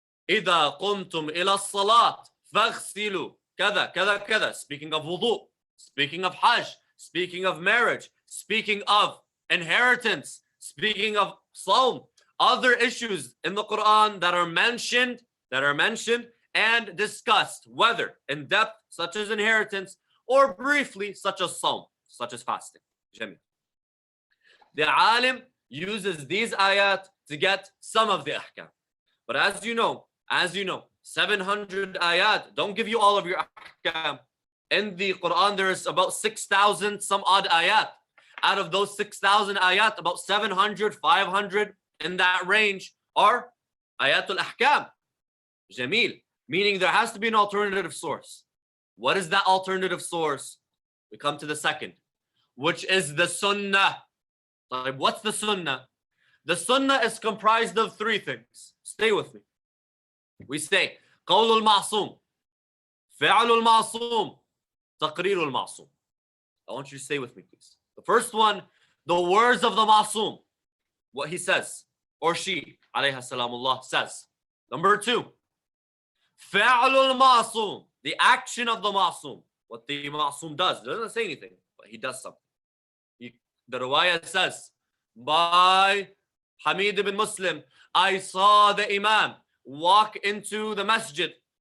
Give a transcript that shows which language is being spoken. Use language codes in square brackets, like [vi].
[ar] إذا قمتم إلى الصلاة فاغسلوا كذا كذا كذا. [en] Speaking of wudu, speaking of hajj, speaking of marriage, speaking of inheritance, speaking of sawm, other issues in the Quran that are mentioned and discussed, whether in depth, such as inheritance, or briefly, such as sawm, such as fasting. Jameel. The alim uses these ayat to get some of the ahkam. But as you know, 700 ayat don't give you all of your ahkam. In the Quran, there's about 6,000 some odd ayat. Out of those 6,000 ayat, about 700, 500 in that range are ayatul ahkam. Jameel. Meaning there has to be an alternative source. What is that alternative source? We come to the second, which is the sunnah. What's the sunnah? The sunnah is comprised of three things. Stay with me. [ar] We say, قول المعصوم, فعل المعصوم, تقرير المعصوم. [en] I want you to stay with me, please. The first one, the words of the ma'soom, what he says, or she, alayha salamullah, says. Number two, [ar] فعل المعصوم, [en] the action of the ma'soom. What the ma'soom does. It doesn't say anything, but he does something. The riwayah says, by Hamid ibn Muslim, I saw the imam walk into the masjid.